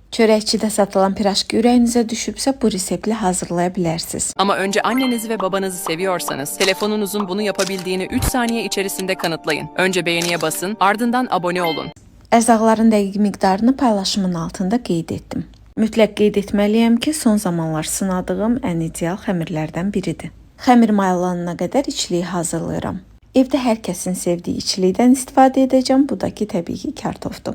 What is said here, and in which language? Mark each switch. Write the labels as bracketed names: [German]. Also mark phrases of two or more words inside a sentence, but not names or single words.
[Azerbaijani] Çörəkçidə satılan pirajki ürəyinizə düşübsə bu reseptlə hazırlaya bilərsiniz. [Turkish] Ama önce annenizi ve babanızı seviyorsanız telefonunuzun bunu yapabildiğini 3 saniye içerisinde kanıtlayın. Önce beğeniye basın, ardından abone olun. [Azerbaijani] Ərzaqların dəqiq miqdarını paylaşımın altında qeyd etdim. Mütləq qeyd etməliyəm ki, son zamanlar sınadığım ən ideal xəmirlərdən biridir. Xəmir mayalanana qədər içliyi hazırlayıram. Evdə hər kəsin sevdiyi içlikdən istifadə edəcəm, bu da ki, təbii ki, kartofdur.